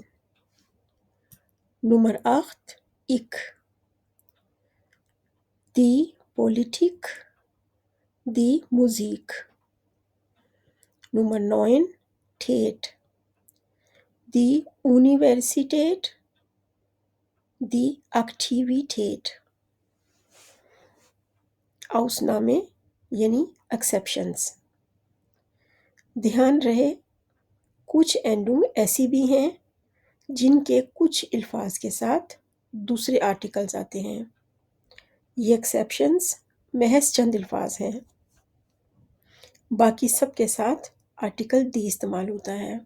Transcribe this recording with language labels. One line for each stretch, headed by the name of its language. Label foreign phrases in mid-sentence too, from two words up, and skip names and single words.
German: Nummer 8 ich, die Politik, die Musik। Nummer 9 Tät, die Universität, die Aktivität।
Urdu: ausnahme یعنی ایکسیپشنز. دھیان رہے کچھ اینڈونگ ایسی بھی ہیں جن کے کچھ الفاظ کے ساتھ دوسرے آرٹیکلز آتے ہیں. یہ ایکسیپشنز محض چند الفاظ ہیں، باقی سب کے ساتھ آرٹیکل دی استعمال ہوتا ہے.